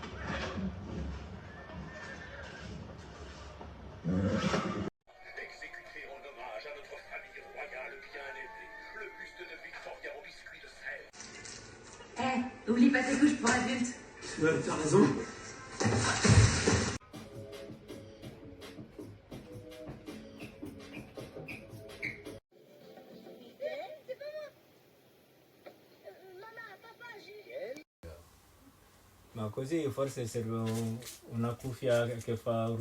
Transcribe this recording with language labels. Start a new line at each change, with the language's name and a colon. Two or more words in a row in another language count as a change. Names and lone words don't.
French: Exécuter en hommage à notre famille royale bien-aimée, le buste de Victoria au biscuit de sel. Oublie pas tes couches pour adultes. Ouais, t'as raison.
Italian: Ma così forse serve una cuffia che fa...